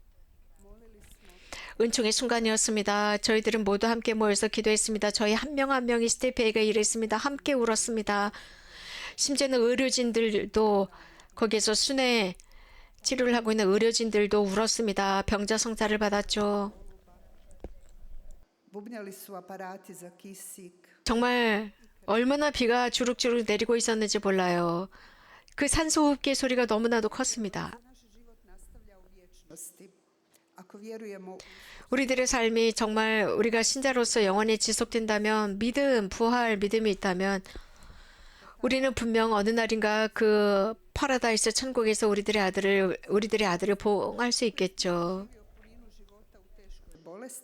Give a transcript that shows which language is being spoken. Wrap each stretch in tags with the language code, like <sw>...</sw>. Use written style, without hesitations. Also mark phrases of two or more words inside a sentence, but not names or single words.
<ko>은총의 순간이었습니다. 저희들은 모두 함께 모여서 기도했습니다. 저희 한 명 한 명이 스티펜에게 이랬습니다. 함께 울었습니다. 심지어는 의료진들도 거기에서 순회 치료를 하고 있는 의료진들도 울었습니다. 병자 성사를 받았죠.</ko> <hr>Bubnjali su aparati za kisik.</hr> <ko>정말 얼마나 비가 주룩주룩 내리고 있었는지 몰라요. 그 산소호흡기 소리가 너무나도 컸습니다.</ko> <hr>Naš život nastavlja u vječnosti. Ako vjerujemo</hr> <ko>우리들의 삶이 정말 우리가 신자로서 영원히 지속된다면 믿음, 부활, 믿음이 있다면 우리는 분명 어느 날인가 그 파라다이스 천국에서 우리들의 아들을 보응할 수 있겠죠.</ko> <hr>bolesti,</hr>